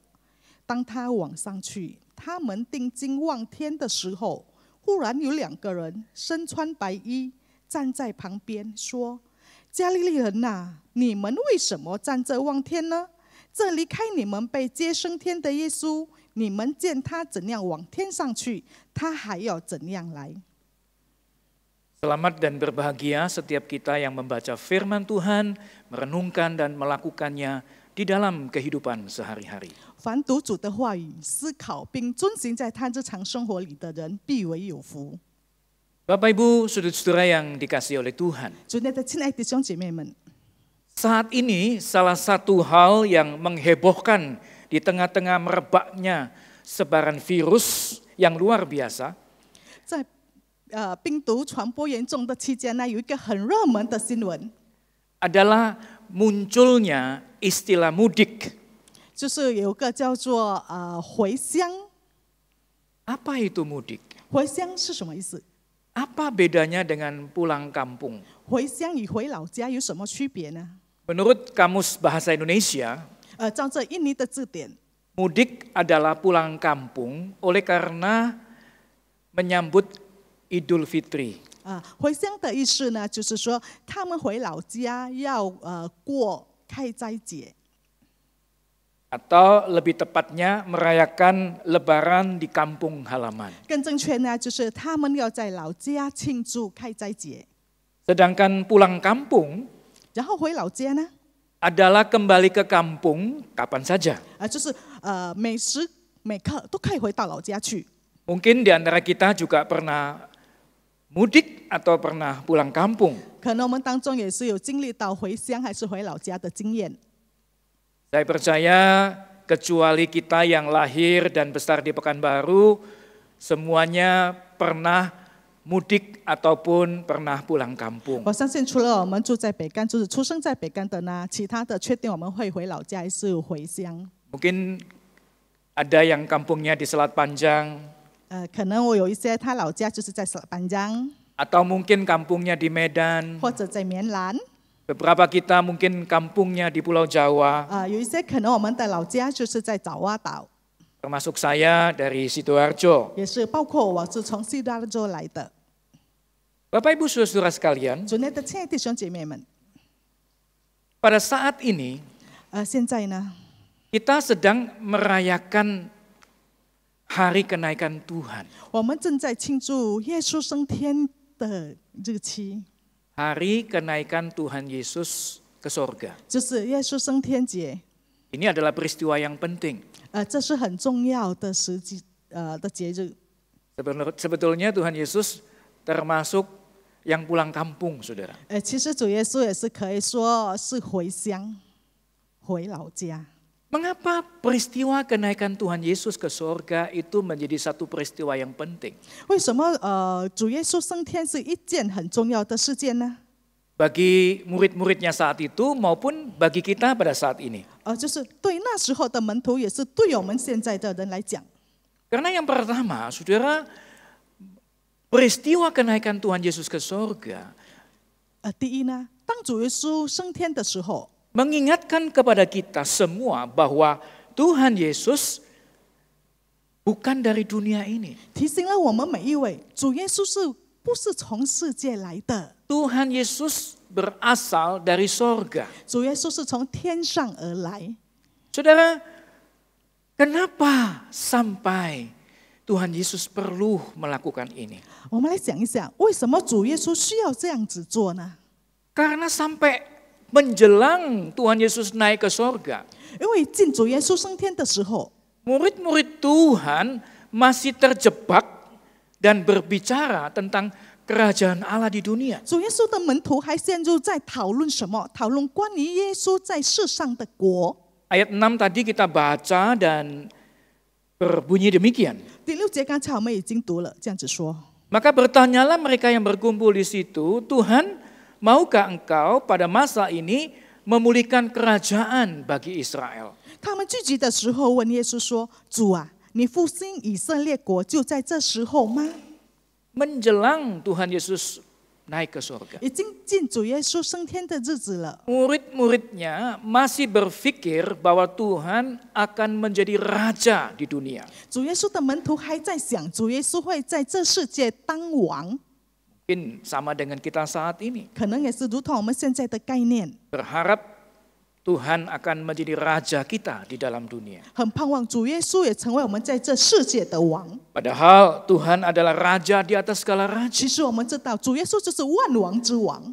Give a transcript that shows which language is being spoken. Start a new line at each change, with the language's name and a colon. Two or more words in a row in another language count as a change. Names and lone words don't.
Chinese: 当他往上去，他们定睛望天的时候，忽然有2个人身穿白衣站在旁边，说：“加利利人哪，你们为什么站着望天呢？这离开你们被接升天的耶稣，你们见他怎样往天上去，他还要怎样来。”
Indonesian: Selamat dan berbahagia setiap kita yang membaca firman Tuhan, merenungkan dan melakukannya di dalam kehidupan sehari-hari.
Chinese: 凡读主的话语、思考并遵行在他日常生活里的人，必为有福。
Indonesian: Bapak Ibu, saudara-saudara yang dikasihi oleh Tuhan.
Chinese: 主内的亲爱的弟兄姐妹们，
Indonesian: Saat ini salah satu hal yang menghebohkan di tengah-tengah merebaknya sebaran virus yang luar biasa
Chinese: 在病毒传播严重的期间呢，有一个很热门的新闻，
Indonesian: adalah munculnya istilah mudik.
Chinese: 就是有个叫做回乡。
Indonesian: Apa itu mudik?
Chinese: 回乡是什么意思？
Indonesian: Apa bedanya dengan pulang kampung?
Chinese: 回乡与回老家有什么区别呢？
Indonesian: Menurut Kamus Bahasa Indonesia,
Chinese: 照这印尼的字典，
Indonesian: mudik adalah pulang kampung oleh karena menyambut Idul Fitri.
Chinese: 回乡的意思呢，就是说他们回老家要过开斋节，
Indonesian: Atau lebih tepatnya merayakan Lebaran di kampung halaman.
Chinese: 更正确呢，就是他们要在老家庆祝开斋节。
Indonesian: Sedangkan pulang kampung
Chinese: 然后回老家呢，
Indonesian: adalah kembali ke kampung kapan saja.
Chinese: 就是每时每刻都可以回到老家去。
Indonesian: Mungkin di antara kita juga pernah mudik atau pernah pulang kampung.
Chinese: 可能我们当中也是有经历到回乡还是回老家的经验。
Indonesian: Saya percaya kecuali kita yang lahir dan besar di Pekanbaru, semuanya pernah mudik ataupun pernah pulang kampung.
Chinese: 我相信除了我们住在北干，就是出生在北干的呢，其他的确定我们会回老家还是回乡。
Indonesian: Mungkin ada yang kampungnya di Selat Panjang,
Chinese: 可能我有一些他老家就是在板江，
Indonesian: atau mungkin kampungnya di Medan.
Chinese: 或者在棉兰。
Indonesian: Beberapa kita mungkin kampungnya di Pulau Jawa,
Chinese: 有一些可能我们的老家就是在爪哇岛，
Indonesian: termasuk saya dari Sidoarjo.
Chinese: 也是包括我是从西达州来的。
Indonesian: Bapak Ibu Saudara sekalian,
Chinese: 主内的亲爱的弟兄姐妹们，
Indonesian: pada saat ini
Chinese: 现在呢，
Indonesian: kita sedang merayakan hari kenaikan Tuhan.
Chinese: 我们正在庆祝耶稣升天的日期，
Indonesian: Hari kenaikan Tuhan Yesus ke sorga.
Chinese: 就是耶稣升天节。
Indonesian: Ini adalah peristiwa yang penting.
Chinese: 这是很重要的的节日。
Indonesian: Sebetulnya Tuhan Yesus termasuk yang pulang kampung, saudara.
Chinese: 其实主耶稣也是可以说是回乡，回老家。
Indonesian: Mengapa peristiwa kenaikan Tuhan Yesus ke sorga itu menjadi satu peristiwa yang penting?
Chinese: 为什么主耶稣升天是一件很重要的事件呢？
Indonesian: Bagi murid-muridnya saat itu maupun bagi kita pada saat ini.
Chinese: 就是对那时候的门徒，也是对我们现在的人来讲。
Indonesian: Karena yang pertama, saudara, peristiwa kenaikan Tuhan Yesus ke sorga
Chinese: 第一呢，当主耶稣升天的时候，
Indonesian: mengingatkan kepada kita semua bahwa Tuhan Yesus bukan dari dunia ini.
Chinese: 提醒了我们每一位，主耶稣不是从世界来的？
Indonesian: Tuhan Yesus berasal dari sorga.
Chinese: 主耶稣是从天上而来。
Indonesian: Saudara, kenapa sampai Tuhan Yesus perlu melakukan ini?
Chinese: 我们来想一想，为什么主耶稣需要这样子做呢？
Indonesian: Karena sampai menjelang Tuhan Yesus naik ke sorga,
Chinese: 因为进主耶稣升天的时候，
Indonesian: murid-murid Tuhan masih terjebak dan berbicara tentang kerajaan Allah di dunia.
Chinese: 主耶稣的门徒还陷入在讨论什么？讨论关于耶稣在世上的国。
Indonesian: Ayat 6 tadi kita baca dan berbunyi demikian.
Chinese: 第6节刚才我们已经读了，这样子说。
Indonesian: Maka bertanyalah mereka yang berkumpul di situ, Tuhan, maukah engkau pada masa ini memulihkan kerajaan bagi Israel?
Chinese: 他们聚集的时候问耶稣说：“主啊，你复兴以色列国就在这时候吗？”
Indonesian: Menjelang Tuhan Yesus naik ke sorga,
Chinese: 已经进主耶稣升天的日子了。
Indonesian: murid-muridnya masih berpikir bahwa Tuhan akan menjadi raja di dunia.
Chinese: 主耶稣的门徒还在想，主耶稣会在这世界当王，
Indonesian: Mungkin sama dengan kita saat ini.
Chinese: 可能也是如同我们现在的概念，
Indonesian: Berharap Tuhan akan menjadi raja kita di dalam dunia.
Chinese: 很盼望主耶稣也成为我们在这世界的王。
Indonesian: Padahal Tuhan adalah raja di atas segala raja.
Chinese: 其实我们知道，主耶稣就是万王之王，